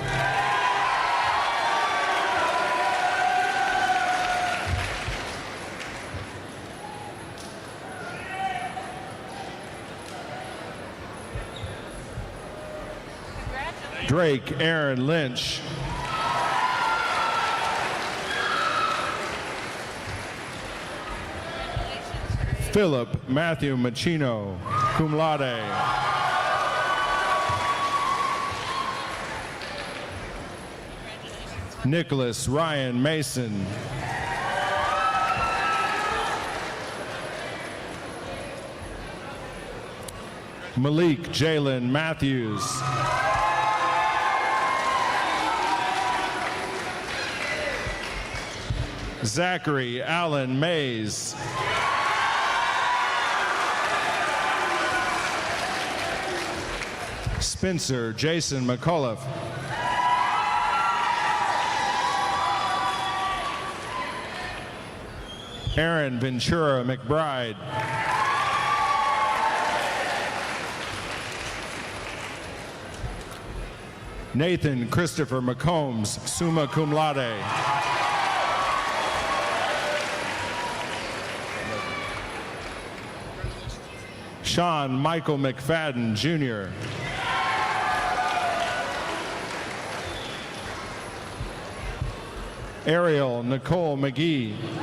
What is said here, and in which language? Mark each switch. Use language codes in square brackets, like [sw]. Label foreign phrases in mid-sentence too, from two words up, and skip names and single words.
[en] Drake Aaron Lynch. Philip Matthew Machino, [la] cum laude. [en] Nicholas Ryan Mason. Malik Jalen Matthews. Zachary Allen Mays. Spencer Jason McCullough. Aaron Ventura McBride. Nathan Christopher McCombs, [la] summa cum laude. [en] Sean Michael McFadden, Jr. Ariel Nicole McGee.